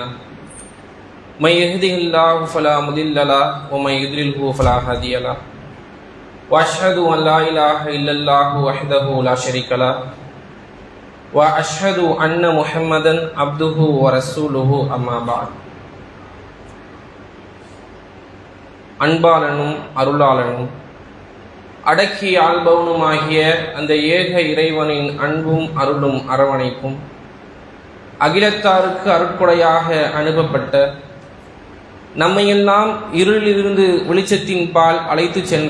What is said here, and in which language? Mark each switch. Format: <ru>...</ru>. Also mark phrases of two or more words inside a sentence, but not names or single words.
<ar>من يهده الله فلا مضل له ومن يضلله فلا هادي له. وأشهد أن لا إله إلا الله وحده لا شريك له وأشهد أن محمدا عبده ورسوله أما بعد.</ar> <ta>அன்பாளனும் அருளாளனும் அடக்கி ஆள்பவனுமாகிய அந்த ஏக இறைவனின் அன்பும் அருளும் அரவணைப்பும் அகிலத்தாருக்கு அருட்கொடையாக அனுப்பப்பட்ட நம்மையெல்லாம் இருளிலிருந்து வெளிச்சத்தின் பால் அழைத்து சென்ற</ta>